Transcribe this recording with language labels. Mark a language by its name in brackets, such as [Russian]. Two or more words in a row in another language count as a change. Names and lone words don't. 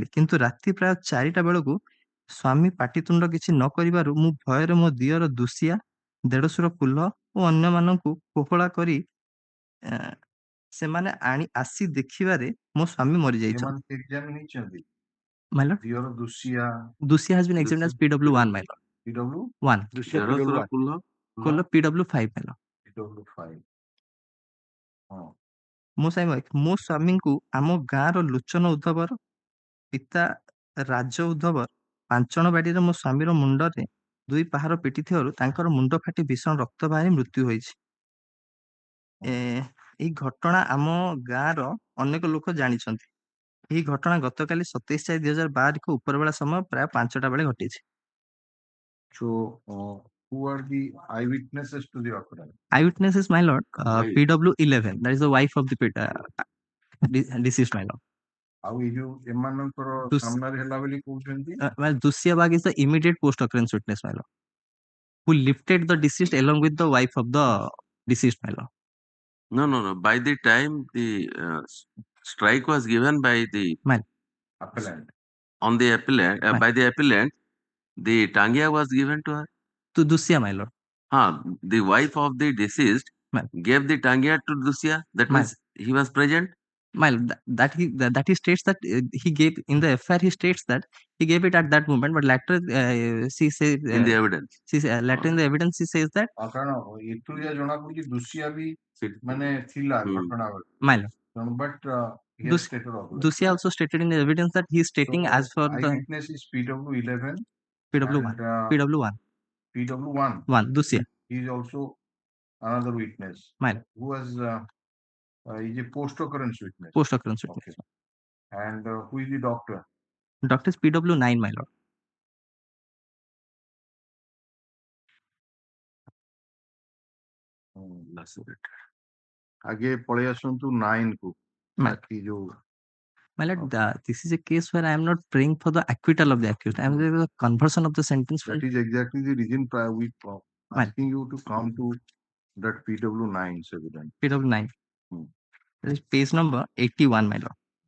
[Odia] କିନ୍ତୁ ରାତି ପ୍ରାୟ 4ଟା ବେଳକୁ ସ୍ୱାମୀ ପାଟିତୁଣ୍ଡ କିଛି ନ କରିବାରୁ ମୁଁ ଭୟରେ ମୋ ଦିଅର ଦୁସିଆ, ଦେଢ଼ଶୁର କୁଲ ଓ ଅନ୍ୟମାନଙ୍କୁ କୋହଳା କରି ସେମାନେ ଆସି ଦେଖିବାରେ ମୋ ସ୍ୱାମୀ ମରିଯାଇଛନ୍ତି। [English] ଦୁସିଆ has been examined as PW1 ମାଇଲ। PW1 କୁଲ PW5 ମାଇଲ। [Odia] ମୋ ସ୍ୱାମୀଙ୍କୁ ଆମ ଗାଁର ଲୋଚନ ଉଦ୍ଧବର ପିତା ରାଜ ଉଦ୍ଧବର ପାଞ୍ଚଣ ବାଡ଼ିରେ ମୋ ସ୍ୱାମୀର ମୁଣ୍ଡରେ ଦୁଇ ପାହାର ପିଟିଥିବାରୁ ତାଙ୍କର ମୁଣ୍ଡ ଫାଟି ଭୀଷଣ ରକ୍ତ ବାହାରି ମୃତ୍ୟୁ ହୋଇଛି। ଏହି ଘଟଣା ଆମ ଗାଁର ଅନେକ ଲୋକ ଜାଣିଛନ୍ତି। ଏହି ଘଟଣା ଗତକାଲି 27/4/2012 ଉପରବେଳା ସମୟ ପ୍ରାୟ 5ଟା ବେଳେ ଘଟିଛି। [English] Who are the eyewitnesses to the occurrence? Eyewitnesses, my lord, PW11, that is the wife of the deceased, my lord. [Odia] ଆଉ ଏଇ ଯୋଉ ଏମାନଙ୍କର ସାମ୍ନାରେ ହେଲା ବୋଲି କହୁଛନ୍ତି? [English] Well, Dusya Bagh is the immediate post-occurrence witness, my lord, who lifted the deceased along with the wife of the deceased, my lord. No. By the time the strike was given by the appellant, by the appellant, the tangia was given to her. To Dusya, my lord. The wife of the deceased gave the tangia to Dusya. That means he was present. That he states that he gave in the FIR. He states that he gave it at that moment, but later she says in the evidence. Later in the evidence she says that. [Odia] କାରଣ ଏଠୁ ଯା ଜଣା ପଡୁଛି ଦୁସିଆ ବି ମାନେ ଥିଲା ଘଟଣା ବେଳେ। [English] But Dusya also stated in the evidence that he is stating as for the eyewitness is PW11. PW1. PW1. Dusya. He is also another witness. Who was is a post-occurrence witness. Post-occurrence witness. Okay. And who is the doctor? Doctor is PW9, my lord. [Hindi] आगे पढ़े आसंतु 9 को बाकी जो [English] my lord, this is a case where I am not praying for the acquittal of the accused. I am the conversion of the sentence. That is exactly the reason we asking you to come to that PW9's evidence. PW9. That is page number 81, my lord.